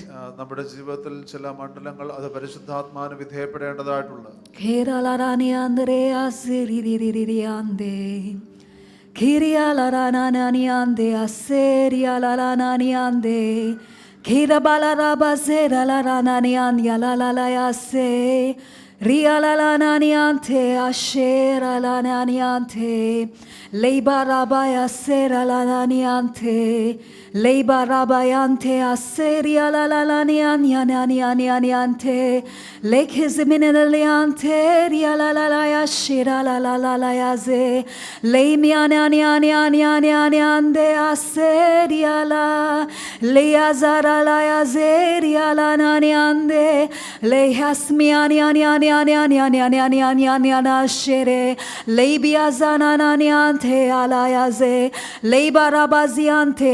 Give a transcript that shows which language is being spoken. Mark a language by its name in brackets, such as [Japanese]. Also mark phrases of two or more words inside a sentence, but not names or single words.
[Malayalam] നമ്മുടെ ജീവിതത്തിൽ ചില മണ്ഡലങ്ങൾ അത് പരിശുദ്ധാത്മാവിന് വിധേയപ്പെടേണ്ടതായിട്ടുണ്ട്. Kiria la ra na na ni ande aseria la la na ni ande kira bala ra ba se la ra na ni an ya la la ya se ria la na ni ante ashera la na ni ante leiba ra ba ya se la na ni ante leiba ra ba ya ante aseria la ni an ya ni ante lek his minele ante ria la ya shira la ya ze lei mi an ande aseria la le azara la ya zeria la ni ande le hasmi an shere lei biazana ni ante ala ya ze lei barabazi ante